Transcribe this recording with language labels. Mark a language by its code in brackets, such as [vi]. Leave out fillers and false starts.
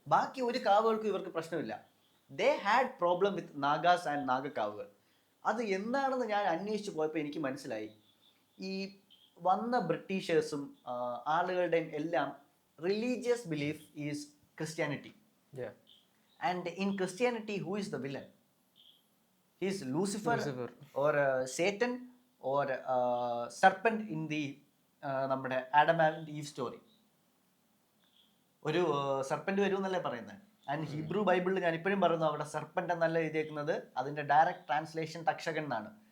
[ml] ബാക്കി ഒരു കാവുകൾക്കും ഇവർക്ക് പ്രശ്നമില്ല. [en] they had problem with Nagas and [ml] നാഗക്കാവുകൾ. അത് എന്താണെന്ന് ഞാൻ അന്വേഷിച്ച് പോയപ്പോൾ എനിക്ക് മനസ്സിലായി, ഈ വന്ന ബ്രിട്ടീഷേഴ്സും ആളുകളുടെയും എല്ലാം [en] Religious belief is Christianity. And in Christianity who is the villain? He is Lucifer. Or Satan or serpent in the നമ്മുടെ Adam and Eve story. [ml] ഒരു സർപ്പന്റ് വരും എന്നല്ലേ പറയുന്നത്. ആൻഡ് ഹീബ്രു ബൈബിളിൽ ഞാൻ ഇപ്പോഴും പറയുന്നു, അവിടെ സർപ്പന്റ് എന്നല്ല എഴുതിയേക്കുന്നത്, അതിന്റെ ഡയറക്റ്റ് ട്രാൻസ്ലേഷൻ തക്ഷകൻ എന്നാണ്.